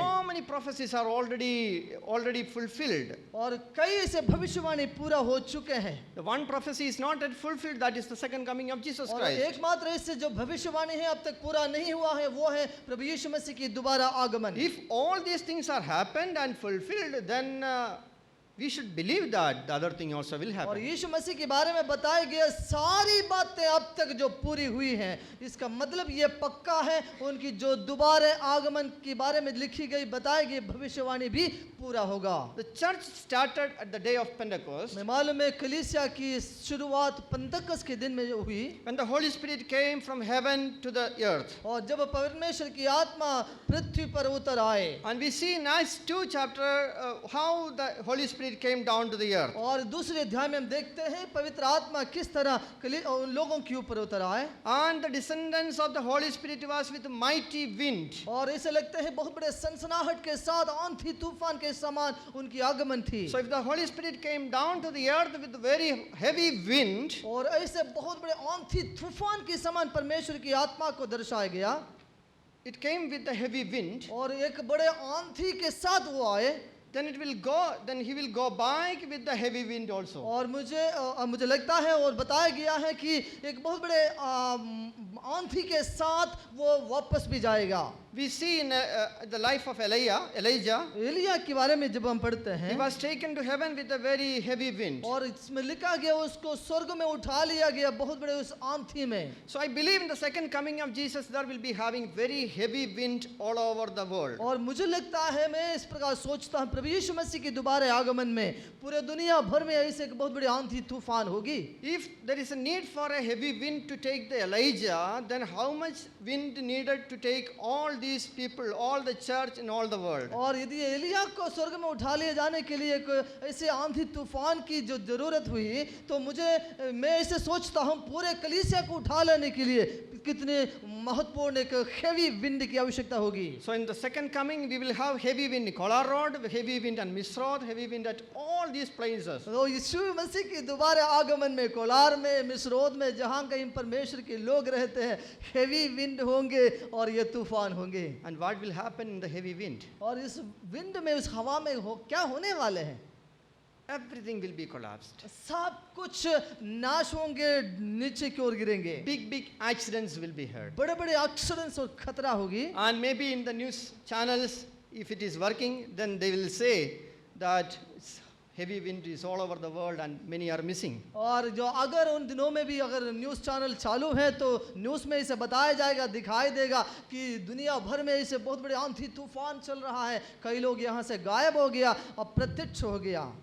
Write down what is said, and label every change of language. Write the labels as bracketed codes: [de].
[en] So many prophecies are already fulfilled. [hi] और कई ऐसे भविष्यवाणी पूरा हो चुके हैं। [en] The one prophecy is not yet fulfilled, that is the second coming of Jesus [hi] और [en] Christ. [hi] एकमात्र इससे जो भविष्यवाणी है अब तक पूरा नहीं हुआ है वो है प्रभु यीशु मसीह की दोबारा आगमन। [en] If all these things are happened and fulfilled, then we should believe that the other thing also will [hi] और [en] happen. [hi] यीशु मसीह के बारे में बताई गई सारी बातें अब तक जो पूरी हुई हैं, इसका मतलब ये पक्का है उनकी जो दोबारा आगमन के बारे में लिखी गई बताई गई भविष्यवाणी भी पूरा होगा। [en] The church started at the day of Pentecost, [hi] मैं मालूम है कलीसिया की शुरुआत पंतकस के दिन में जो हुई, [en] when the Holy Spirit came from heaven to the earth. [hi] और जब परमेश्वर की आत्मा पृथ्वी पर उतर आए। [en] And we see in Acts 2 chapter how the Holy Spirit came down to the earth. [hi] और दूसरे अध्याय में हम देखते हैं पवित्र आत्मा किस तरह उन लोगों के ऊपर उतर आए। [en] And the descendants of the Holy Spirit was with mighty wind. [hi] और ऐसे लगते हैं बहुत बड़े सनसनाहट के साथ आंधी तूफान के समान उनकी आगमन थी। [en] So if the Holy Spirit came down to the earth with very heavy wind, [hi] और ऐसे बहुत बड़े आंधी तूफान के समान परमेश्वर की आत्मा को दर्शाया गया। [en] it came with the heavy wind, [hi] और एक बड़े आंधी के साथ वो आए। [en] then he will go back with the heavy wind also. [hi] और मुझे लगता है और बताया गया है कि एक बहुत बड़े आंधी के साथ वो वापस भी जाएगा। [en] We see in the life of Elijah, [hi] Elia के बारे में जब हम पढ़ते [en] he [hi] हैं [en] was taken to heaven with a very heavy wind. [hi] और इसमें लिखा गया उसको स्वर्ग में उठा लिया गया बहुत बड़े उस आंधी में। [en] So I believe in the second coming of Jesus there will be having very heavy wind all over the world. [hi] और मुझे लगता है, मैं इस प्रकार सोचता हूँ प्रभु यीशु मसीह के दोबारा आगमन में पूरे दुनिया भर में ऐसे एक बहुत बड़ी आंधी तूफान होगी। [en] If there is a need for a heavy wind to take the Elijah, then how much wind needed to take all these people, all the church in all the world? [hi] और यदि एलिया को स्वर्ग में उठा लिए जाने के लिए एक ऐसे आंधी तूफान की जो जरूरत हुई, तो मैं ऐसे सोचता हूँ पूरे कलीसिया को उठा लेने के लिए कितने महत्वपूर्ण एक [en] heavy wind [hi] की आवश्यकता होगी। [en] So in the second coming we will have heavy wind in Kolar Road, heavy wind on Misrod, heavy wind at all these places. [hi] तो यीशु मसीह की दोबारा आगमन में कोलार में, मिस्रोद में, जहाँ कहीं परमेश्वर के लोग रहते हैं, [en] heavy wind [hi] होंगे और ये तूफान होंगे। [en] And what will happen in the heavy wind? [hi] और इस विंड में, उस हवा में क्या होने वाले हैं? [en] Everything will be collapsed. [hi] सब कुछ नाश होंगे, नीचे की ओर गिरेंगे। [en] Big accidents will be heard. [hi] बड़े बड़े एक्सीडेंट्स और खतरा होगी। [en] And maybe in the news channels, if it is working, then they will say that heavy wind is all over the world and many are missing. [hi] और जो अगर उन दिनों में भी अगर न्यूज़ चैनल चालू है तो न्यूज़ में इसे बताया जाएगा, दिखाई देगा कि दुनिया भर में इसे बहुत बड़े आंधी तूफान चल रहा है, कई लोग यहाँ से गायब हो गया, अप्रत्यक्ष हो गया।